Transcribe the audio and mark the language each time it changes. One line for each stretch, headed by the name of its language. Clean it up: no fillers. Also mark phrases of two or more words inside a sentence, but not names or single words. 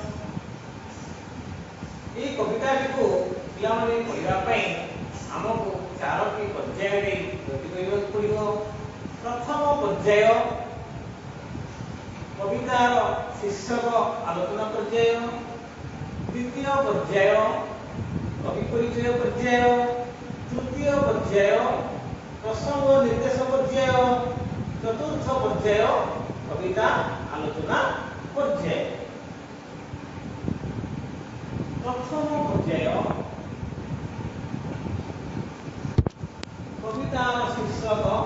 Odia: ଏହି କବିତାଟିକୁ ପିଲାମାନେ ପଢ଼ିବା ପାଇଁ ଆମକୁ 4ଟି ପର୍ଯ୍ୟାୟରେ ଗତି କରିବାକୁ ପଡ଼ିବ। ପ୍ରଥମ ପର୍ଯ୍ୟାୟ କବିତାର ଶୀର୍ଷକ ଆଲୋଚନା ପର୍ଯ୍ୟାୟ। ଦ୍ୱିତୀୟ ପର୍ଯ୍ୟାୟ କବି ପରିଚୟ ପର୍ଯ୍ୟାୟ। ତୃତୀୟ ପର୍ଯ୍ୟାୟ ପ୍ରସଙ୍ଗ ନିର୍ଦ୍ଦେଶ ପର୍ଯ୍ୟାୟ। ଚତୁର୍ଥ ପର୍ଯ୍ୟାୟ କବିତା ଆଲୋଚନା ପର୍ଯ୍ୟାୟ। ପ୍ରଥମ ପର୍ଯ୍ୟାୟ କବିତାର ଶୀର୍ଷକ।